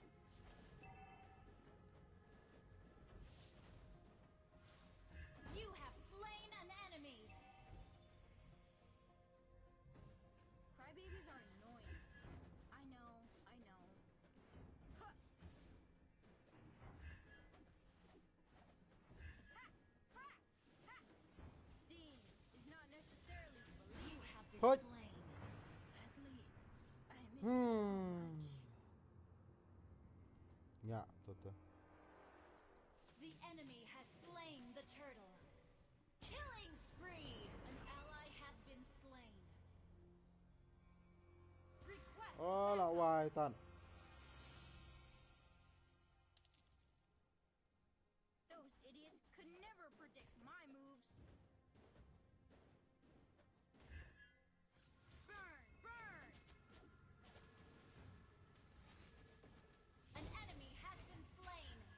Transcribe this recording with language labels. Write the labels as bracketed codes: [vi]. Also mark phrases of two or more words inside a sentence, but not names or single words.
[en] You have slain an enemy! Crybabies are annoying. I know, I know. Huh. Ha! Ha! Ha! Seeing is not necessarily You believing. have been Hut. slain. Leslie, I miss you so much. [ms] Ya, betul. [en] The enemy has slain the turtle. Killing spree! An ally has been slain. Request Oh, lah wai tan. Those idiots could never predict my moves. Burn, burn! An enemy has been slain.